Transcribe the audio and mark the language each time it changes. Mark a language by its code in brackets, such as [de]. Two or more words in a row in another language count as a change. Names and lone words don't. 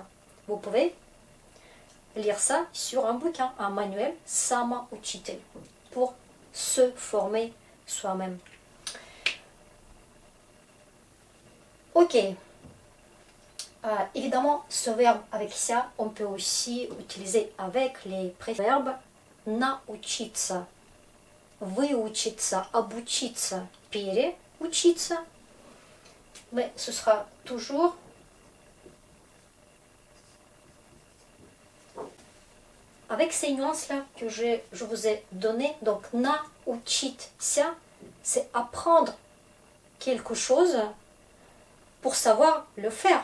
[fr] Vous pouvez lire ça sur un bouquin, un manuel, самоучитель, pour se former soi-même. Ok. Évidemment, ce verbe avec ça, on peut aussi utiliser avec les préverbes [ru] научиться, выучиться, обучиться, переучиться. [fr] Mais ce sera toujours avec ces nuances-là que je vous ai données. Donc, научиться, c'est apprendre quelque chose pour savoir le faire.